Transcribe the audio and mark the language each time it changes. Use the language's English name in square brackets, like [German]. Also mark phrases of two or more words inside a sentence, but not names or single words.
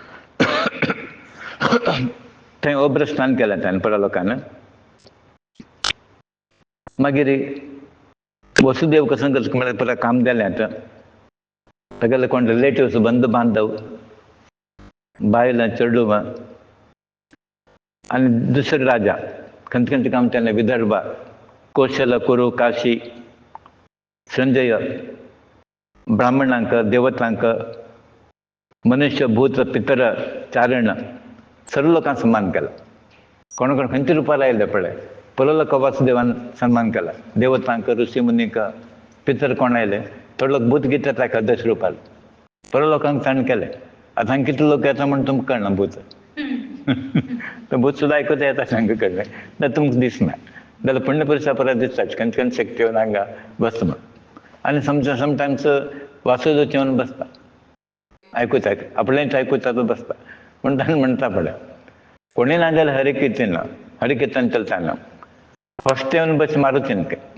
[Konkani] थंय अवभृत स्नान केलें ताणें परत लोकांनी मागीर वसुदेव कसं करता म्हळ्यार परत काम जालें आतां सगळे कोण रिलेटिव्स बंधू बांधव बायलां चेडूं आनी दुसरे राजा खंयचे खंयचे काम केलें विदर्भा कौशल कुरु काशी संजय ब्राह्मणांक देवतांक मनुष्य भूत पितर चारण सर्व लोकांक सन्मान केला कोण कोण खंयच्या रुपार आयले पळय पळय लोक वासुदेवान सन्मान केला देवतांक ऋषी मुनीक पितर कोण आयले थोडे लोक भूत गितात ताका दश रुपार पळय लोकांक ताणें केलें आतां हांगा कितले लोक येता म्हण तुमकां कळना भूत तर भूत सुद्दां आयकूंक येता हांगा कळ्ळें ना तुमकां दिसना जाल्यार पुण्य पुरुशा परत दिसता खंयचे खंयचे शक्ती येवन हांगा बसता म्हण आनी समटायम्स वासुदेव येवन बसता आयकूता आपणेच आयकूता तो बसता म्हण ताणें म्हणटा पळय कोणी ना जाल्यार हरिकीर्तन चलताना फस्ट येवन बस मारुती न्ही